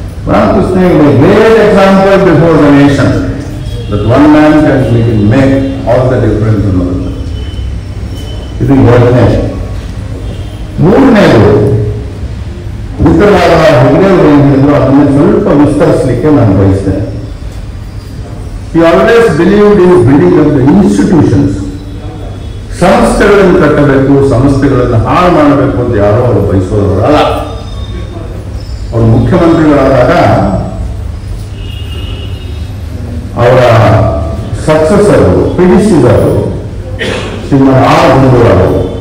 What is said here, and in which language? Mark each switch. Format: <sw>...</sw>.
<en>Ramakrishna great example before the nation that one man can make all the difference</en> <kn>ಅನ್ನೋದು. ಇದು ಎರಡನೇ. ಮೂರನೇದು ಉತ್ತರವಾದ ಹೆಗ್ಡೆಯವರು ಏನಿದ್ರು ಅದನ್ನು ಸ್ವಲ್ಪ ವಿಸ್ತರಿಸಲಿಕ್ಕೆ ನಾನು ಬಯಸ್ತೇನೆ.</kn> <en>He always believed in building up the institutions.</en> <kn>ಸಂಸ್ಥೆಗಳನ್ನು ಕಟ್ಟಬೇಕು, ಸಂಸ್ಥೆಗಳನ್ನು ಹಾಳು ಮಾಡಬೇಕು ಅಂತ ಯಾರೋ ಅವರು ಬಯಸೋದಲ್ಲ. ಅವರು ಮುಖ್ಯಮಂತ್ರಿಗಳಾದಾಗ ಅವರ ಸಕ್ಸೆಸರ್ ಪಿಡಿಸಿದರು ಶ್ರೀಮನ್ ಆರ್ ಗುಂಡೂರಾವ್.</kn>